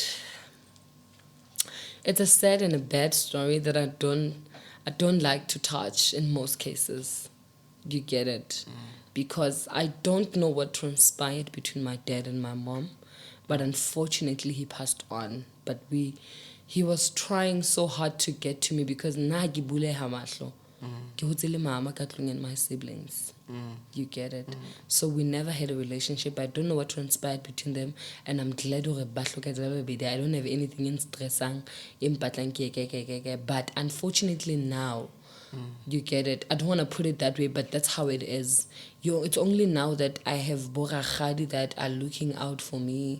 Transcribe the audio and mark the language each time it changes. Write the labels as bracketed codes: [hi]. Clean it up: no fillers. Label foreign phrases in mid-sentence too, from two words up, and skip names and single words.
[en] It's a sad and a bad story that I don't like to touch in most cases. You get it? Because I don't know what transpired between my dad and my mom, but unfortunately he passed on. But he was trying so hard to get to me because [st] na gibule hamahlo. Ke hotse le mama ka tlung [en] and my siblings. You get it? So we never had a relationship. I don't know what transpired between them, and I'm glad I don't have anything in stressing. But unfortunately now, you get it. I don't want to put it that way, but that's how it is. It's only now that I have boragadi that are looking out for me.